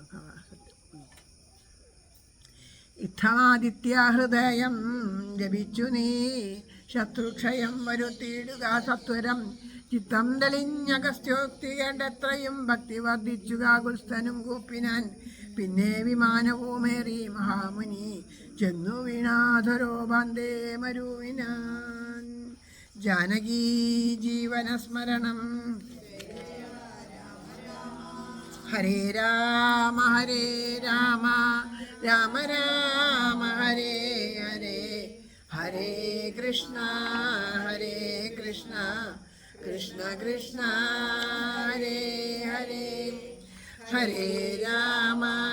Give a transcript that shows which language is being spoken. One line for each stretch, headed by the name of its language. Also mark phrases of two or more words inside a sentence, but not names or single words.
Malayalam: ഇത്ഥാദിത്യ ഹൃദയം ജപിച്ചു നീ ശത്രുക്ഷയം വരുത്തിയിടുക സത്വരം, ചിത്തം തെളിഞ്ഞഗസ്ത്യോക്തി കേണ്ടെത്രയും ഭക്തി വർദ്ധിച്ചു കാകുൽസ്ഥനും കൂപ്പിനാൻ, പിന്നെ വിമാനവുമേറി മഹാമുനി ചെന്നു വീണാധരോ ബാന്ധേ മരുവിനാൻ. ജാനകീ ജീവനസ്മരണം.
Sanskrit: ഹരേ രാമ രാമ രാമ ഹരേ ഹരേ, ഹരേ കൃഷ്ണ കൃഷ്ണ കൃഷ്ണ ഹരേ ഹരേ, ഹരേ രാമ